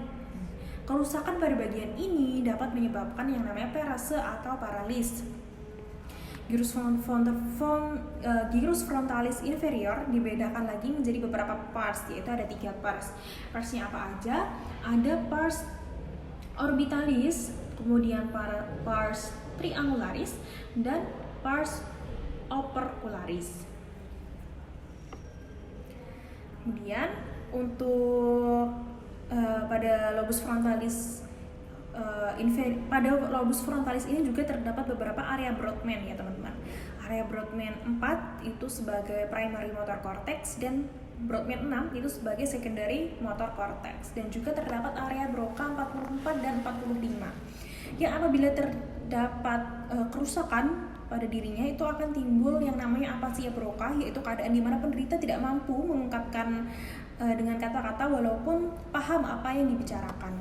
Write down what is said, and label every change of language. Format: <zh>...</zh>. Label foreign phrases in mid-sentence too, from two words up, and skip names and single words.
<id>Kerusakan pada bagian ini dapat menyebabkan yang namanya parase atau paralis. Gyrus frontalis inferior dibedakan lagi menjadi beberapa parts, yaitu ada 3 parts. Partsnya apa aja? Ada</id> <la>pars orbitalis,</la> <id>kemudian</id> <la>pars triangularis,</la> <id>dan</id> <la>pars opercularis.</la> <id>Kemudian untuk pada lobus frontalis pada lobus frontalis ini juga terdapat beberapa area Brodmann ya teman-teman. Area Brodmann 4 itu sebagai</id> <en>primary motor cortex</en> <id>dan Brodmann 6 itu sebagai</id> <en>secondary motor cortex,</en> <id>dan juga terdapat area Broca 44 dan 45 yang apabila terdapat kerusakan pada dirinya itu akan timbul yang namanya apasia Broca, yaitu keadaan di mana penderita tidak mampu mengungkapkan dengan kata-kata walaupun paham apa yang dibicarakan.</id>